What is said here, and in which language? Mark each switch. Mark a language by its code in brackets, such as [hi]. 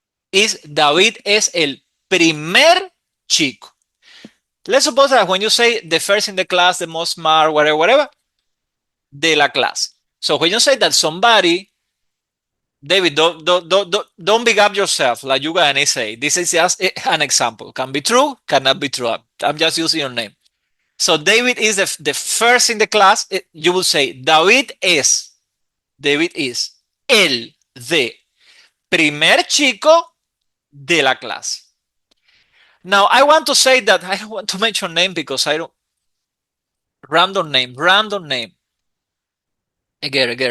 [en] is [es] David es el primer chico. [en] Let's suppose that when you say the first in the class, the most smart, whatever, whatever, [es] de la clase. [en] So when you say that somebody, David, don't big up yourself like you gonna say. This is just an example. Can be true, cannot be true. I'm just using your name. So David is the first in the class. You will say [es] David es el de primer chico de la clase. [en] Now I want to say that I don't want to mention name because I don't random name. Again.